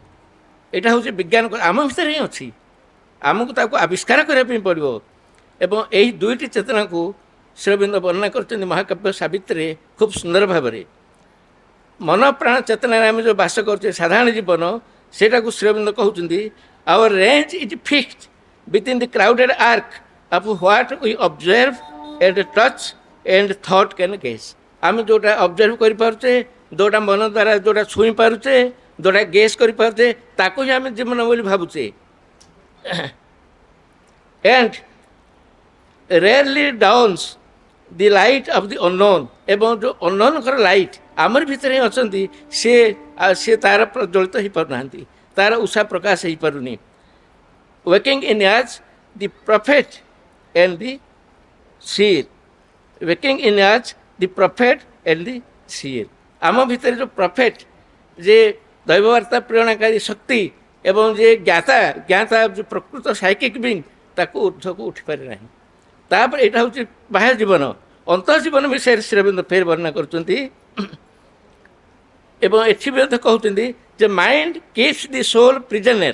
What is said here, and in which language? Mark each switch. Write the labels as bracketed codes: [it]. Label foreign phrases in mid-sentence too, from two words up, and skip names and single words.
[or] ଏଇଟା ହେଉଛି ବିଜ୍ଞାନ ଆମ ଭିତରେ ହିଁ ଅଛି, ଆମକୁ ତାକୁ ଆବିଷ୍କାର କରିବା ପାଇଁ ପଡ଼ିବ। ଏବଂ ଏହି ଦୁଇଟି ଚେତନାକୁ ଶ୍ରୀରବିନ୍ଦ ବର୍ଣ୍ଣନା କରୁଛନ୍ତି ମହାକାବ୍ୟ ସାବିତ୍ରୀରେ ଖୁବ୍ ସୁନ୍ଦର ଭାବରେ। ମନ ପ୍ରାଣ ଚେତନାରେ ଆମେ ଯେଉଁ ବାସ କରୁଛେ ସାଧାରଣ ଜୀବନ, ସେଇଟାକୁ ଶ୍ରୀରବିନ୍ଦ କହୁଛନ୍ତି [en] our range is fixed within the crowded arc of what we observe and touch and thought can guess। [or] ଆମେ ଯେଉଁଟା ଅବଜର୍ଭ କରିପାରୁଛେ, ଯେଉଁଟା ମନ ଦ୍ୱାରା ଯେଉଁଟା ଛୁଇଁ ପାରୁଛେ, ଯେଉଁଟା ଗେସ୍ କରିପାରୁଛେ, ତାକୁ ହିଁ ଆମେ ଜୀବନ ବୋଲି ଭାବୁଛେ। [en] and rarely dawns the light of the unknown। [or] ଏବଂ ଯେଉଁ ଅନନୋନଙ୍କର ଲାଇଟ୍ ଆମର ଭିତରେ ହିଁ ଅଛନ୍ତି, ସେ ତାର ପ୍ରଜ୍ୱଳିତ ହେଇପାରୁନାହାନ୍ତି, ତାର ଉଷା ପ୍ରକାଶ ହେଇପାରୁନି। [en] waking in as the prophet and the seer। waking in as the prophet and the seer। [or] ଆମ ଭିତରେ ଯେଉଁ ପ୍ରଫେଟ୍, ଯେ ଦୈବବାର୍ତ୍ତା ପ୍ରେରଣାକାରୀ ଶକ୍ତି ଏବଂ ଯେ ଜ୍ଞାତା ଯେଉଁ ପ୍ରକୃତ [en] psychic being, [or] ତାକୁ ଊର୍ଦ୍ଧ୍ୱକୁ ଉଠିପାରେ ନାହିଁ। ତାପରେ ଏଇଟା ହେଉଛି ବାହ୍ୟ ଜୀବନ। ଅନ୍ତଃ ଜୀବନ ବିଷୟରେ ଶ୍ରୀରବିନ୍ଦ ଫେର ବର୍ଣ୍ଣନା କରୁଛନ୍ତି ଏବଂ ଏଠି ମଧ୍ୟ କହୁଛନ୍ତି ଯେ [en] mind keeps the soul prisoner.